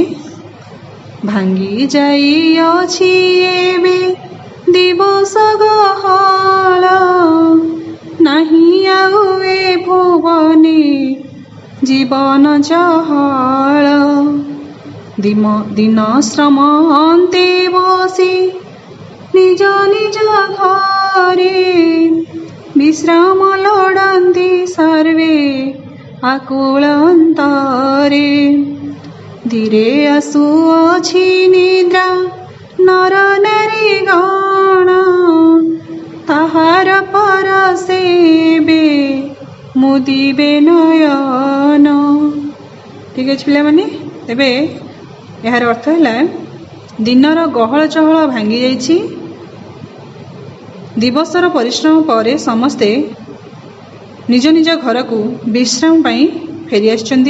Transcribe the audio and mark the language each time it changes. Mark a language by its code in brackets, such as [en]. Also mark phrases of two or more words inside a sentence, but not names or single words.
[or] ଭାଙ୍ଗି ଯାଇ ଅଛି ଏବେ ଦିବସ ଗହଳ ନାହିଁ ଆଉ ଏ ଭୁବନେ ଜୀବନ ଚହଳ ଦିନ ଶ୍ରମ ଅନ୍ତେ ବସି ନିଜ ନିଜ ଘରେ ବିଶ୍ରାମ ଲୋଡ଼ନ୍ତି ସର୍ବେ ଆକୁଳ ଅନ୍ତରେ ଧୀରେ ଆସୁଅଛି ନିଦ୍ରା ନର ନାରୀ ଗଣ ତାହାର ପରଶେବେ ମୁଦିବେ ନୟନ। ଠିକ୍ ଅଛି ପିଲାମାନେ, ତେବେ ଏହାର ଅର୍ଥ ହେଲା ଦିନର ଗହଳ ଚହଳ ଭାଙ୍ଗି ଯାଇଛି, ଦିବସର ପରିଶ୍ରମ ପରେ ସମସ୍ତେ ନିଜ ନିଜ ଘରକୁ ବିଶ୍ରାମ ପାଇଁ ଫେରି ଆସିଛନ୍ତି।